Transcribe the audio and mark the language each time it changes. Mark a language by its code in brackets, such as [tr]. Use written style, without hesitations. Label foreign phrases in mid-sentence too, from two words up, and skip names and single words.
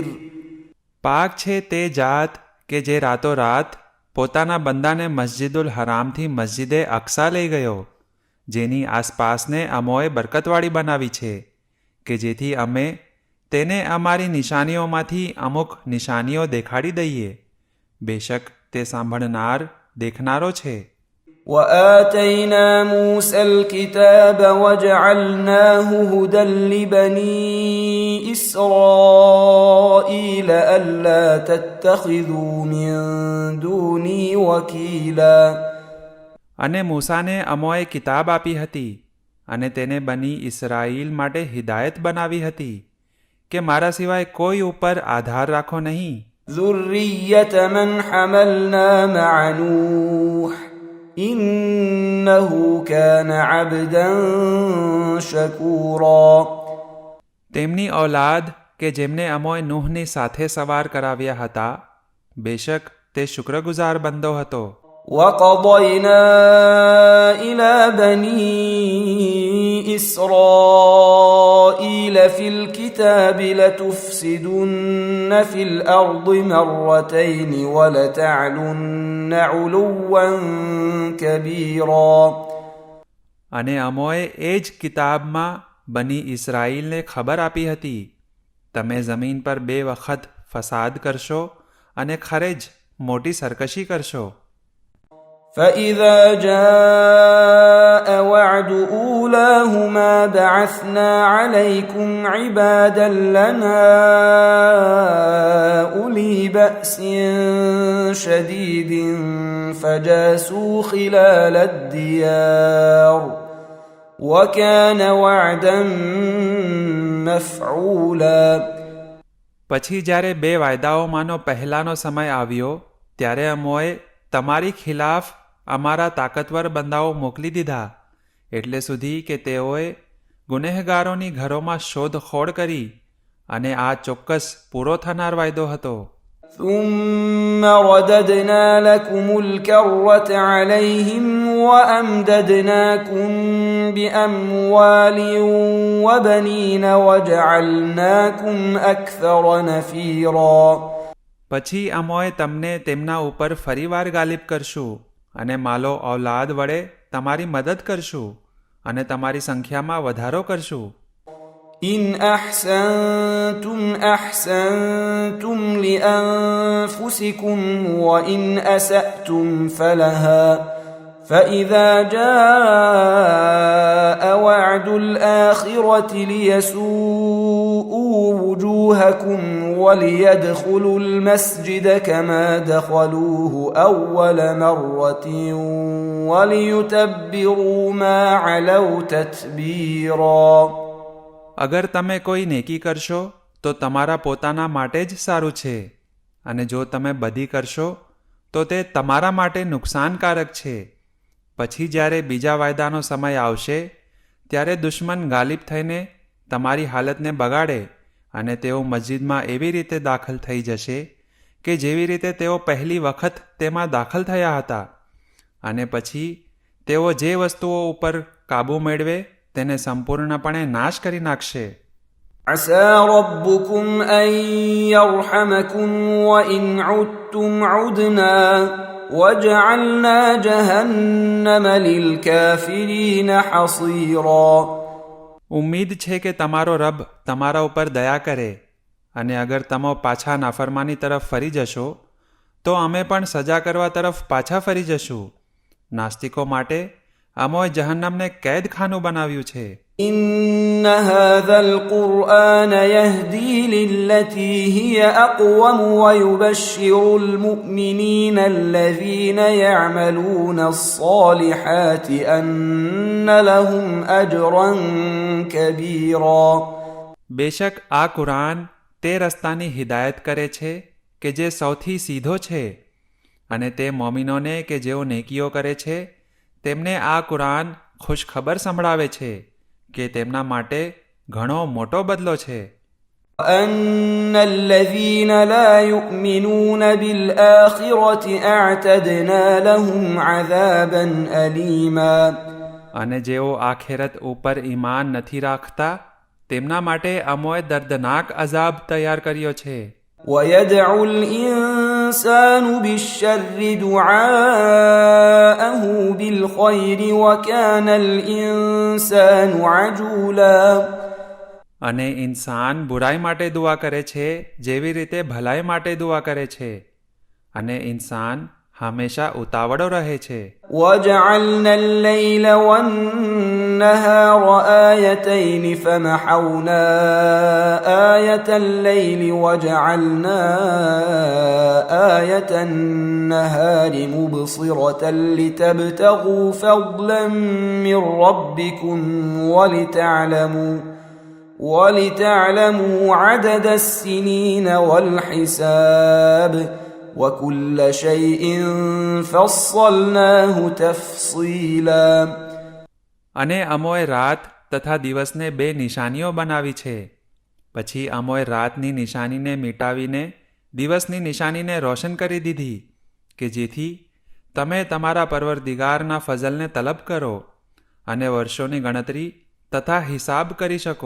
[gu] પાક છે તે જાત કે જે રાતોરાત પોતાના બંદાને મસ્જિદુલ હરામથી મસ્જિદે અક્સા લઈ ગયો, જેની આસપાસને અમોએ બરકતવાળી બનાવી છે, કે જેથી અમે તેને અમારી નિશાનીઓમાંથી અમુક નિશાનીઓ દેખાડી દઈએ. બેશક તે સાંભળનાર દેખનારો છે. [ar] وآتينا موسى الكتاب وجعلناه هدى لبني إسرائيل ألا تتخذوا من دوني وكيلا. [gu] અને મૂસાને અમોએ કિતાબ આપી હતી અને તેને બની ઇસરાઈલ માટે હિદાયત બનાવી હતી કે મારા સિવાય કોઈ ઉપર આધાર રાખો નહીં. [ar] ذرية من حملنا مع نوح إنه كان عبدا شكورا. [gu] તેમની ઔલાદ કે જેમને અમોએ નૂહની સાથે સવાર કરાવ્યા હતા, બેશક તે શુક્રગુજાર બંદો હતો. [ar] وقضينا إلى بني إسرائيل في الكتاب لتفسدن في الأرض مرتين ولتعلن علوا كبيرا. [gu] અને અમોએ એ જ કિતાબમાં બની ઇસરાઈલને ખબર આપી હતી, તમે જમીન પર 2 વખત ફસાદ કરશો અને ખરે જ મોટી સરકશી કરશો. [ar] فإذا جاء وعد أولاهما بعثنا عليكم عبادا لنا أولي بأس شديد فجاسوا خلال الديار وكان وعدا مفعولا. [gu] પછી જ્યારે 2 વાયદાઓમાંનો પહેલાનો સમય આવ્યો, ત્યારે અમોએ તમારી ખિલાફ અમારા તાકતવર બંદાઓ મોકલી દીધા, એટલે સુધી કે તેઓએ ગુનેહગારોની ઘરોમાં શોધખોળ કરી, અને આ ચોક્કસ પૂરો થનાર વાયદો હતો. [ar] ثم رددنا لكم الكرة عليهم وأمددناكم بأموال وبنين وجعلناكم أكثر نفيرا. [gu] પછી અમોએ તમને તેમના ઉપર ફરીવાર ગાલિબ કરશું અને માલો ઔલાદ વડે તમારી મદદ કરશું અને તમારી સંખ્યામાં વધારો કરશું. [ar] إن أحسنتم أحسنتم لأنفسكم وإن أسأتم فلها فإذا جاء وعد الآخرة ليسوءوا وجوهكم وليدخلوا المسجد كما دخلوه أول مرة وليتبروا ما علوا تتبيرا. [gu] અગર તમે કોઈ નેકી કરશો તો તમારા પોતાના માટે જ સારું છે, અને જો તમે બધી કરશો તો તે તમારા માટે નુકસાનકારક છે. પછી જ્યારે બીજા વાયદાનો સમય આવશે, ત્યારે દુશ્મન ગાલિબ થઈને તમારી હાલતને બગાડે, અને તેઓ મસ્જિદમાં એવી રીતે દાખલ થઈ જશે કે જેવી રીતે તેઓ પહેલી વખત તેમાં દાખલ થયા હતા, અને પછી તેઓ જે વસ્તુઓ ઉપર કાબૂ મેળવે તેને સંપૂર્ણપણે નાશ કરી નાખશે. [ar] عسى ربكم أن يرحمكم وإن عدتم عدنا وجعلنا جهنم للكافرين حصيرا. [gu] ઉમ્મીદ છે કે તમારો રબ તમારા ઉપર દયા કરે, અને અગર તમે પાછા નાફરમાની તરફ ફરી જશો તો અમે પણ સજા કરવા તરફ પાછા ફરી જશું. નાસ્તિકો માટે અમોએ જહન્નમને કેદખાનું બનાવ્યું છે. [ar] إن هذا القرآن يهدي للتي هي أقوم ويبشر المؤمنين الذين يعملون الصالحات أن لهم أجرا كبيرا. [gu] બેશક આ કુરાન તે રસ્તાની હિદાયત કરે છે કે જે સૌથી સીધો છે, અને તે મોમિનોને કે જેઓ નેકીઓ કરે છે તેમને આ કુરાન ખુશખબર સંભળાવે છે કે તેમના માટે ઘણો મોટો બદલો છે. [ar] وأن الذين لا يؤمنون بالآخرة أعتدنا لهم عذابا أليما. [gu] અને જેઓ આખેરત ઉપર ઈમાન નથી રાખતા તેમના માટે અમોએ દર્દનાક અઝાબ તૈયાર કર્યો છે. [ar] ويدع الإنسان بالشر دعاءه بالخير وكان الإنسان عجولا. [gu] અને ઇન્સાન બુરાઈ માટે દુઆ કરે છે જેવી રીતે ભલાઈ માટે દુઆ કરે છે, અને ઇન્સાન હંમેશા ઉતાવળો રહે છે. [ar] وجعلنا الليل والنهار آيتين فمحونا آية الليل وجعلنا آية النهار مبصرة لتبتغوا فضلا من ربكم ولتعلموا عدد السنين والحساب وكل شيء فصلناه تفصيلا. [gu] અને અમોએ રાત તથા દિવસને બે નિશાનીઓ બનાવી છે. પછી અમોએ રાતની નિશાનીને મિટાવીને દિવસની નિશાનીને રોશન કરી દીધી કે જેથી તમે તમારા પરવરદિગારના ફઝલને તલબ કરો અને વર્ષોની ગણતરી તથા હિસાબ કરી શકો.